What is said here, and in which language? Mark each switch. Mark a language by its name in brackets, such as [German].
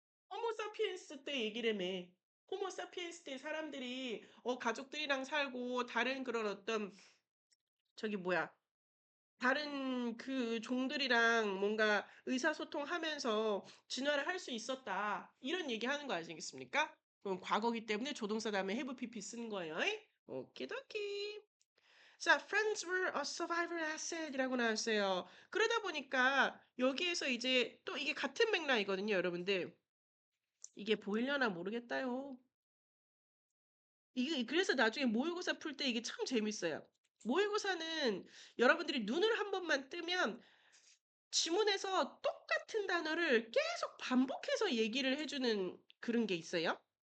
[Korean] 호모 사피엔스 때 얘기라며. 호모 사피엔스 때 사람들이 가족들이랑 살고 다른 그런 어떤 저기 뭐야 다른 그 종들이랑 뭔가 의사소통하면서 진화를 할 수 있었다. 이런 얘기하는 거 아시겠습니까? 그럼 과거기 때문에 조동사 다음에 have pp 쓴 거예요. 오키도키. [English] 자, friends were a survivor asset이라고 나왔어요. [Korean] 그러다 보니까 여기에서 이제 또 이게 같은 맥락이거든요, 여러분들. 이게 보이려나 모르겠다요. 이게 그래서 나중에 모의고사 풀 때 이게 참 재밌어요. 모의고사는 여러분들이 눈을 한 번만 뜨면 지문에서 똑같은 단어를 계속 반복해서 얘기를 해주는 그런 게 있어요.